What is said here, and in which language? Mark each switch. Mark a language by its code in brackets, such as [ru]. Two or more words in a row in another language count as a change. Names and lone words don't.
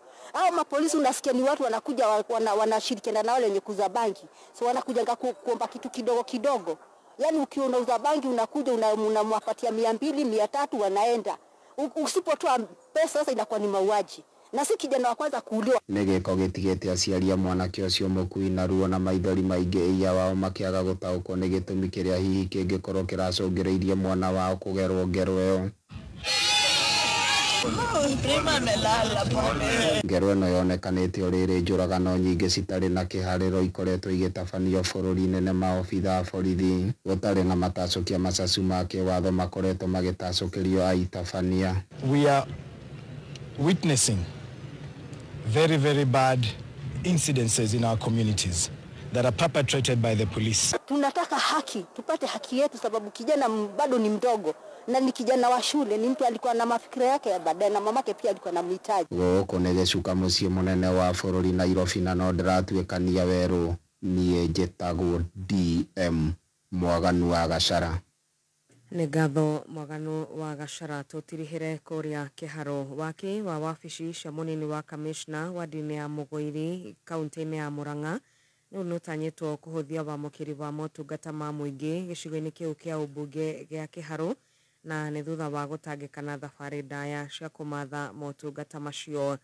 [sw] Hao mapolisi unasikia ni watu wanakuja wanashirikiana na wale wenye kuuza bangi. So wanakuja kuomba kitu kidogo kidogo. Yaani ukiwa unauza bangi unakuja unamwapatia 200 300 wanaenda. Usipotoa pesa sasa inakuwa ni mauaji. Na si kijana wa kwanza kuuliwa. [ki] Nĩ gĩko gĩtigĩte aciari a mwanake ũcio mũkui na ruo na maithori maingĩ iya wao makĩaga gũtaũkwo nĩ gĩtũmi kĩrĩa hihi kĩngĩkorwo kĩracũngĩrĩirie mwana wao kũgerwo ngero ĩyo. Ngero ĩno yonekanĩte o rĩrĩ njũragano nyingĩ citarĩ na kĩharĩro ikoretwo igĩtabanio bũrũri-inĩ nĩ maobitha a borithi, gũtarĩ na matacũkia macacu ma kĩwatho makoretwo magĩtacũkĩrio aitabania. [en] We are witnessing very bad incidences in our communities that are perpetrated by the police. [sw] Tunataka haki, tupate haki yetu sababu kijana bado ni mdogo na ni kijana wa shule, ni mtu alikuwa na mafikira yake ya baadaye na mamake pia alikuwa na mhitaji. [ki] Gũkũ nĩ gĩcuka mũciĩ mũnene wa bũrũri Nairobi na no ndĩratuĩkania werũ. Niĩ njĩtagwo DM Mwaganu wa Gacara. nĩ ngatho Mwaganu wa Gachara tũtirihĩre kũrĩa kĩharo wake wa wabici cia mũnini wa kamishna wa ndini ya Mũgũiri kaunti-inĩ ya Murang'a nĩ ũtanyĩtwo kũhũthia wamũkĩri wa motungata ma mũingĩ gĩcigo-inĩ kĩu kĩa ũmbunge gĩa kĩharo na nĩ thutha wa gũtangĩkana thabarĩ ndaya cia kũmatha motungata macio.